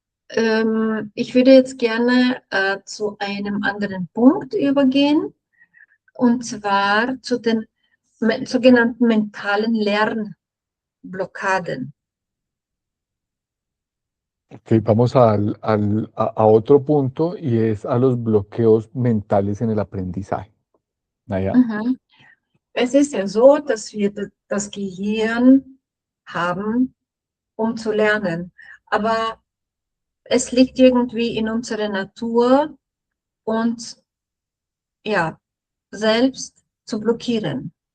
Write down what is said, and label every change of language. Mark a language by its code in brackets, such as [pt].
[de] Ich würde jetzt gerne zu einem anderen Punkt übergehen, und zwar zu den sogenannten mentalen Lernblockaden. [es] Ok, vamos a otro punto y es a los bloqueos mentales en el aprendizaje. [de] Naja, Mhm. Es ist ja so, dass wir das Gehirn haben, um zu lernen. Aber es liegt irgendwie in unserer Natur, uns ja selbst zu blockieren.